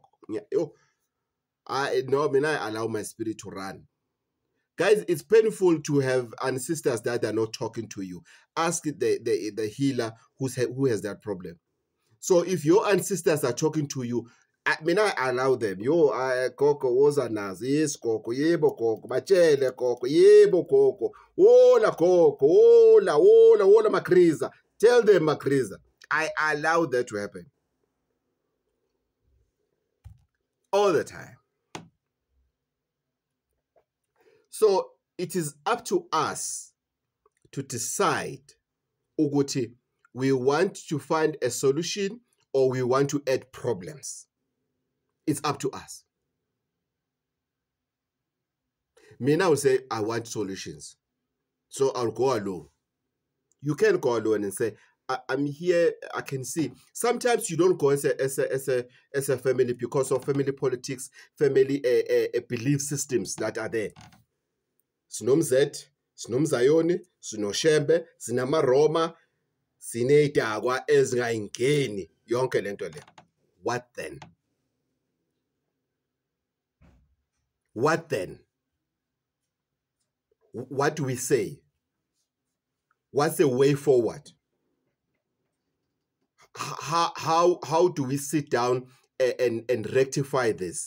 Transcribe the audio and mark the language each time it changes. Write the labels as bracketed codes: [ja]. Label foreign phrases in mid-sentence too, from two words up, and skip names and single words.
[en] Yeah, I allow my spirit to run. Guys, it's painful to have ancestors that are not talking to you. Ask the healer who has that problem. So if your ancestors are talking to you, I allow them. [zu] Yo, Koko woza nazi, yes, Koko, yebo Koko, bachele Koko, yebo Koko, ola Koko, ola Makriza. [en] Tell them Makriza. I allow that to happen. All the time. So it is up to us to decide, Uguti, we want to find a solution or we want to add problems. It's up to us. Me now say, I want solutions. So I'll go alone. You can go alone and say, I'm here, I can see. Sometimes you don't go as a family because of family politics, family belief systems that are there. [zu] Sinomzet, sinomzayoni, sinoshembe, sinamaroma, siney'dakwa ezingayingeni yonke lento le. [en] What then? What then? What do we say? What's the way forward? How do we sit down and rectify this?